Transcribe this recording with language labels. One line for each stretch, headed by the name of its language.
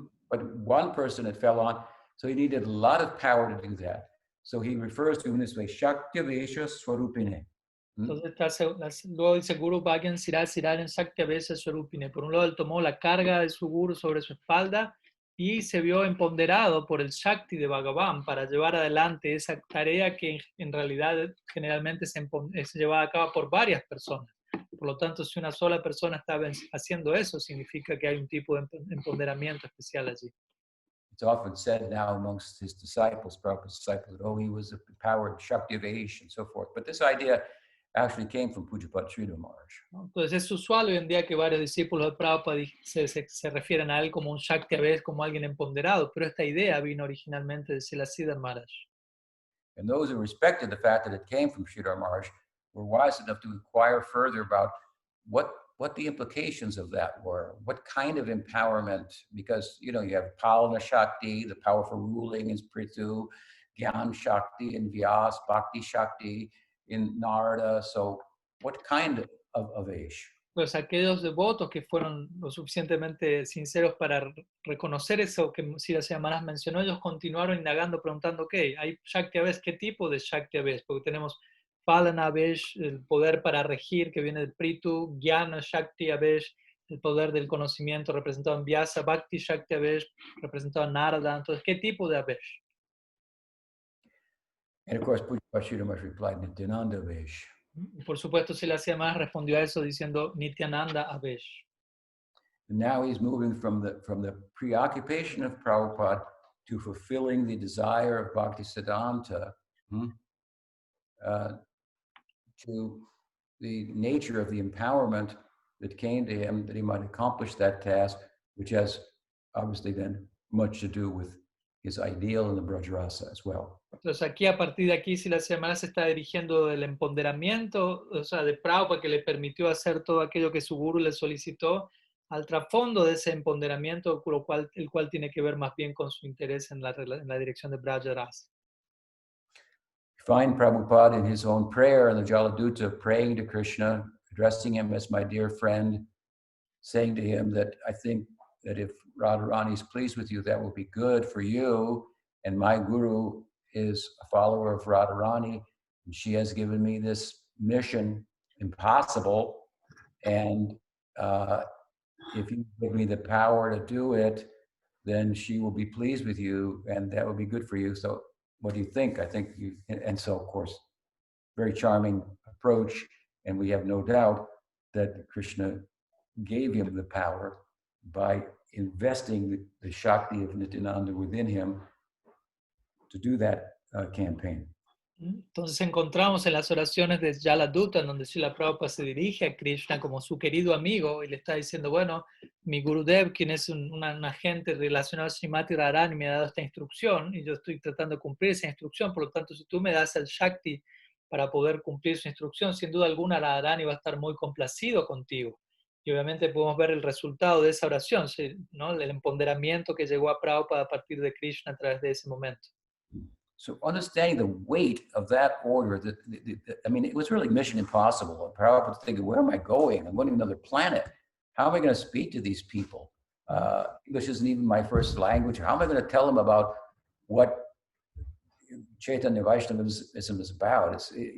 English: But one person it fell on, so he needed a lot of power to do that. So he refers to him this way, Shaktavesha Swarupine.
Spanish: Entonces, luego dice Guru Bhagyan Siral en Shaktavesha Swarupine. Por un lado, él tomó la carga de su guru sobre su espalda y se vio empoderado por el Shakti de Bhagavan para llevar adelante esa tarea que en realidad generalmente se llevaba a cabo por varias personas. Por lo tanto, si una sola persona está haciendo eso, significa que hay un tipo de empoderamiento especial allí.
English: It's often said now amongst his disciples, Prabhupada's disciples, oh, he was empowered Shakti-vesh and so forth. But this idea actually came from Pujapad Srila Maharaj.
Spanish: Entonces es usual hoy en día que varios discípulos de Prabhupada se refieren a él como un Shakti-vesh, como alguien empoderado, pero esta idea vino originalmente de Srila Maharaj.
English: And those who respected the fact that it came from Sridhar Maharaj were wise enough to inquire further about what the implications of that were, what kind of empowerment, because, you have Palana Shakti, the power for ruling is Prithu, Gyan Shakti in Vyas, Bhakti Shakti in Narada, so what kind of Avesh?
Spanish: Pues aquellos devotos que fueron lo suficientemente sinceros para reconocer eso que Srila Maharaj mencionó, ellos continuaron indagando, preguntando, ¿qué? ¿Hay Shakti Avesh? ¿Qué tipo de Shakti Avesh? Porque tenemos Palana Avesh, el poder para regir que viene del Prithu, Jnana Shakti Avesh, el poder del conocimiento representado en Vyasa, Bhakti Shakti Avesh, representado en Narada. Entonces, ¿qué tipo de Avesh?
English: And of course, Pujapad Sridhar Maharaj replied, Nityananda Avesh.
Spanish: Por supuesto, Srila Maharaj respondió a eso diciendo Nityananda Avesh.
English: And now he's moving from the preoccupation of Prabhupada to fulfilling the desire of Bhaktisiddhanta, to the nature of the empowerment that came to him, that he might accomplish that task, which has obviously then much to do with his ideal in the Brajrasa as well.
Spanish: Entonces aquí, a partir de aquí, Srila Maharaj se está dirigiendo del empoderamiento, o sea, de Prabhupada, que le permitió hacer todo aquello que su guru le solicitó, al trasfondo de ese empoderamiento, el cual tiene que ver más bien con su interés en la dirección de Brajrasa.
English: Find Prabhupada in his own prayer in the Jaladuta, praying to Krishna, addressing him as my dear friend, saying to him that I think that if Radharani is pleased with you, that will be good for you. And my guru is a follower of Radharani, and she has given me this mission, impossible. And if you give me the power to do it, then she will be pleased with you, and that will be good for you. So what do you think? I think you, and so of course, very charming approach. And we have no doubt that Krishna gave him the power by investing the Shakti of Nityananda within him. to do that campaign.
Spanish: Entonces encontramos en las oraciones de Jaladuta, en donde Srila Prabhupada se dirige a Krishna como su querido amigo y le está diciendo, bueno, mi Gurudev, quien es un agente relacionado a Srimati Radharani, me ha dado esta instrucción y yo estoy tratando de cumplir esa instrucción, por lo tanto, si tú me das el Shakti para poder cumplir su instrucción, sin duda alguna Radharani va a estar muy complacido contigo. Y obviamente podemos ver el resultado de esa oración, ¿no? El empoderamiento que llegó a Prabhupada a partir de Krishna a través de ese momento.
English: So understanding the weight of that order, I mean, it was really mission impossible. Prabhupada was thinking, where am I going? I'm going to another planet. How am I going to speak to these people? English isn't even my first language. How am I going to tell them about what Chaitanya Vaishnavism is about?